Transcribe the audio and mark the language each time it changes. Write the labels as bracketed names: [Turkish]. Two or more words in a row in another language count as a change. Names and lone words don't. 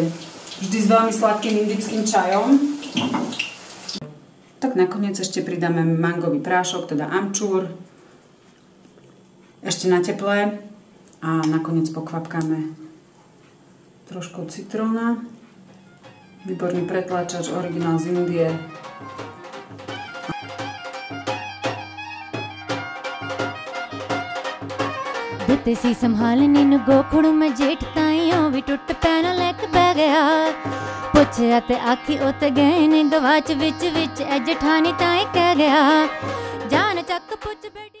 [Slovak] Vždy s veľmi sladkým indickým čajom. Tak nakoniec ešte pridáme mangový prášok, teda amčúr. Ešte na teplé. A nakoniec pokvapkáme trošku citróna. Výborný pretláčač, originál z Indie. [Punjabi] ਦਿੱਤੇ ਸੀ ਸੰਭਾਲਣੀ ਨੂੰ ਗੋਖੜ ਮੈਂ ਜੇਠ ਤਾਈਓ ਵੀ ਟੁੱਟ ਪੈਣਾ ਲੈ ਕੇ ਬਹਿ ਗਿਆ ਪੁੱਛਿਆ ਤੇ ਆਖੀ ਉੱਤੇ ਗਏ ਨੇ ਗਵਾਚ ਵਿੱਚ ਵਿੱਚ ਐ ਜਠਾਣੀ ਤਾਈ ਕਹਿ ਗਿਆ ਜਾਨ ਚੱਕ ਪੁੱਛ ਬੈਠੀ